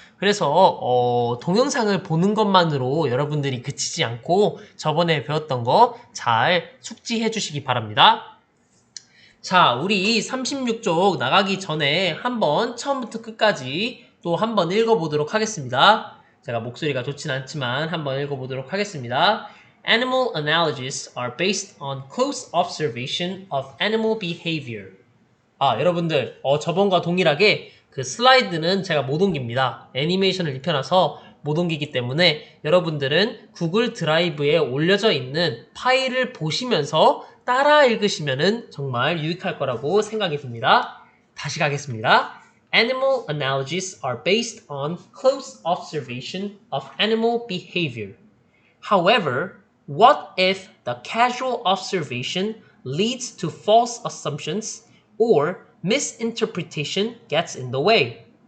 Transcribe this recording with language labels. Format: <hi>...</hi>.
<ko>그래서 동영상을 보는 것만으로 여러분들이 그치지 않고 저번에 배웠던 거 잘 숙지해 주시기 바랍니다. 자, 우리 36쪽 나가기 전에 한번 처음부터 끝까지 또 한번 읽어보도록 하겠습니다. 제가 목소리가 좋진 않지만 한번 읽어보도록 하겠습니다.</ko> <en>Animal analogies are based on close observation of animal behavior.</en> <ko>여러분들, 저번과 동일하게 그 슬라이드는 제가 못 옮깁니다. 애니메이션을 입혀놔서 못 옮기기 때문에 여러분들은 구글 드라이브에 올려져 있는 파일을 보시면서 따라 읽으시면은 정말 유익할 거라고 생각이 듭니다. 다시 가겠습니다.</ko> <en>Animal analogies are based on close observation of animal behavior. However, what if the casual observation leads to false assumptions or misinterpretation gets in the way?</en>